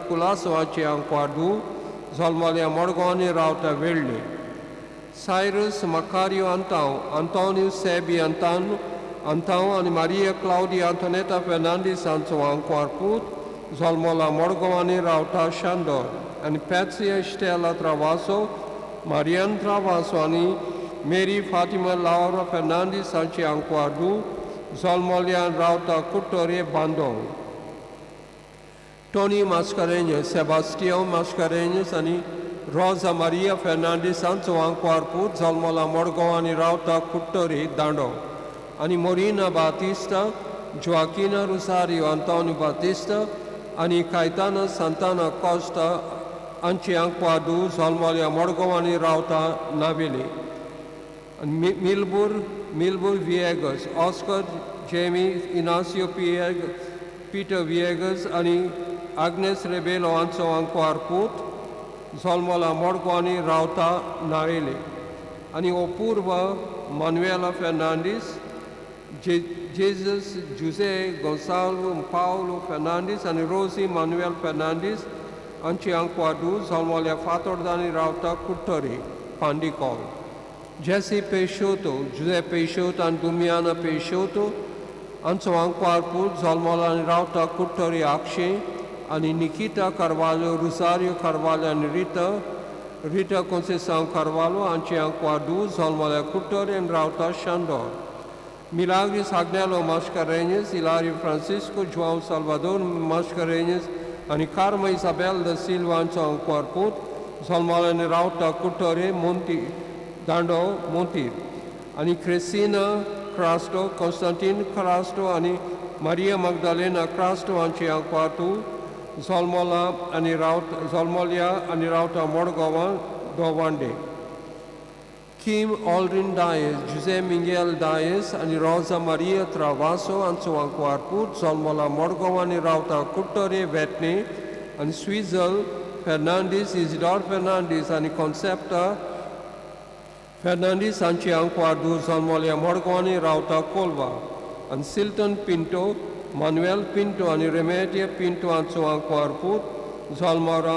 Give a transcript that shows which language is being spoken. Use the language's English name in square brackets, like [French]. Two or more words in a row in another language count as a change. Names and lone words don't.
[Konkani] कुलासो हाचे आंकवादू जल्मल्या मडगांव आनी रावता वेळ्ळे सायरस मकारियो Antonio Sebi Antão आनी Maria Claudia Antoneta Fernandes हांचो आंकवार पूत जल्मला मडगांव आनी रावता शांदोर आनी Patsy Estela Travaso Marian Travaso आनी Mary Fatima Laura Fernandes हांचे आंकवादू जल्मल्या रावता कुट्टोरे बांदोंग Tony Mascarenhas Sebastião Mascarenhas आनी Rosa Maria Fernandes हांचो आंकवार पूत जल्मला मडगांव आनी रावता कुट्टोरे दांडो आनी Morina Batista Joaquina Rosario Antonio Batista आनी Caetana Santana Costa हांची आंकवादू जल्मल्या मडगांव आनी रावता नावेली आनी Milbur Viegas Oscar Jamie Inacio Peter Viegas आनी Agnes Rebelo हांचो आंकवार पूत जल्मला मडगांव आनी रावता नावेली आनी अपूर्वा Manuela Fernandes Jesus José Gonçalo Paulo Fernandes आनी Rosie Manuel Fernandes हांची आंकवादू जल्मल्या फातोर्डा आनी रावता कुट्टोरे पांडिकॉल Jesse Peixoto José Peixoto आनी Dumiana Peixoto हांचो आंकवार पूत जल्मला आनी रावता कुट्टोरे आक्षे आनी Nikita Carvalho Rosario Carvalho आनी Rita Conceição Carvalho हांची आंकवादू जल्मल्या कुट्टोरे आनी रावता शांदोर Milagres Agnello Mascarenhas Hilário Francisco João Salvador Mascarenhas आनी Carma Isabel da Silva हांचो आंकवार पूत जल्मल्या आनी रावता कुट्टोरे दांडो मोंतीर आनी Cristina Crasto Constantine Crasto आनी Maria Magdalena Crasto हांची आंकवादू जल्मल्या आनी रावता मडगांवां दोवांडे Kim Aldrin Dias José Miguel Dias आनी Rosa Maria Travaso हांचो आंकवार पूत जल्मला मडगांव आनी रावता कुट्टोरे वेटणे आनी Suizel Fernandes Isidore Fernandes आनी Concepta Fernandes हांची आंकवादू जल्मल्या मडगांव आनी रावता कोलवा आनी Silton Pinto Manuel Pinto आनी Remedia Pinto हांचो आंकवार पूत जल्मला